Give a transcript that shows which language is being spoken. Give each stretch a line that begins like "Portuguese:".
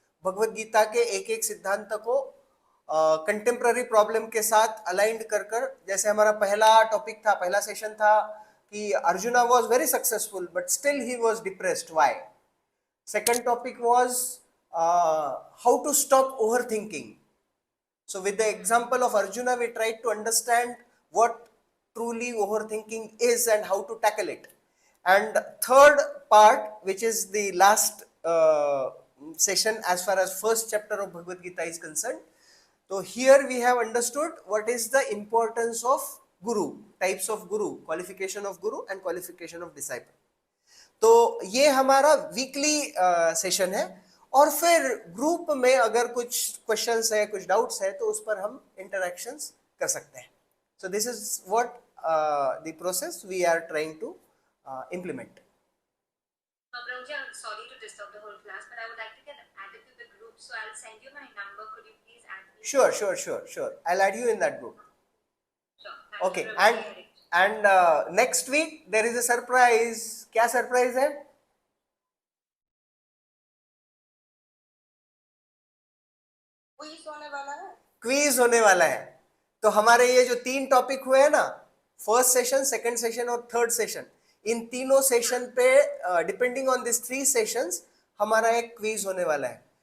Hindi: भगवत गीता के एक एक सिद्धांत को कंटेम्प्ररी प्रॉब्लम के साथ अलाइंड कर, जैसे हमारा पहला टॉपिक था, पहला सेशन था कि
English: Arjuna was very successful but still he was depressed, why. Second topic was how to stop overthinking. So with the example of Arjuna, we tried to understand what truly overthinking is and how to tackle it. And third part, which is the last session as far as first chapter of Bhagavad Gita is concerned. So here we have understood what is the importance of Guru, types of Guru, qualification of Guru and qualification of disciple.
Hindi: तो ये हमारा weekly session है, और फिर group में अगर कुछ questions है, कुछ डाउट्स है, तो उस पर हम इंटरैक्शंस कर सकते हैं.
English: So this is what the process we are trying to implement. Prabhuji, I'm sorry to disturb the whole class, but I would like to get added to the group, so I'll send you my number. Could you please add me? Sure. I'll add you in that group. Sure. Okay, and next week there is a surprise.
Hindi: क्या surprise है? Quiz होने वाला है. Quiz होने वाला है. तो हमारे ये जो 3 टॉपिक हुए हैं ना, फर्स्ट सेशन, सेकंड सेशन और थर्ड सेशन, इन तीनों सेशन पे
English: depending on this 3 sessions
Hindi: हमारा एक क्विज होने वाला है.